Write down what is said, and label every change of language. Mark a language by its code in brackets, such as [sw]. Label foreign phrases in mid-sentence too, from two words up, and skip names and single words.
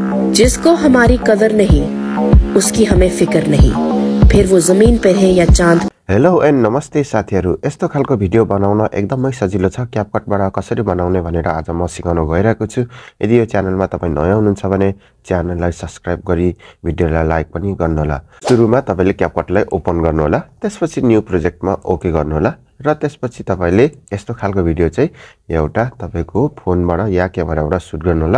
[hi] जिसको हमारी कदर नहीं उसकी हमें फिक्र नहीं, फिर वो जमीन पर है या चांद। [en] hello and [ne] नमस्ते साथीहरु। यस्तो खालको भिडियो बनाउन एकदमै सजिलो छ। क्यापकटबाट कसरी बनाउने भनेर आज म सिकाउन गइरहेको छु। यदि यो च्यानलमा तपाई नयाँ हुनुहुन्छ भने च्यानललाई सब्स्क्राइब गरी भिडियोलाई लाइक पनि गर्नुहोला। सुरुमा तपाईले क्यापकटलाई ओपन गर्नुहोला, त्यसपछि न्यू प्रोजेक्टमा ओके गर्नुहोला र त्यसपछि तपाईले यस्तो खालको भिडियो चाहिँ एउटा तपाईको फोनबाट या क्यामेराबाट सुट गर्नुहोला।